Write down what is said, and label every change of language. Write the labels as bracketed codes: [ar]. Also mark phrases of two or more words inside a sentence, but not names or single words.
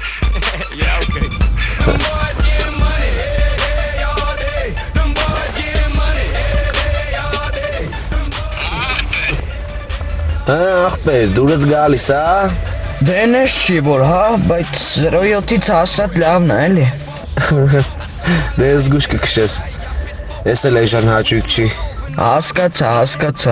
[en] Yeah, okay. Them boys getting money, hey, all day. Them boys getting money, hey, all day. [hy] Ախպեր, դուրդ գալիս, հա? Դե նես չի որ, հա, բայց 07-ից հասած լավն է, էլի։ Դե զգուշ կքշես, ես էլ էժան հաճույք չի։ Հասկացա։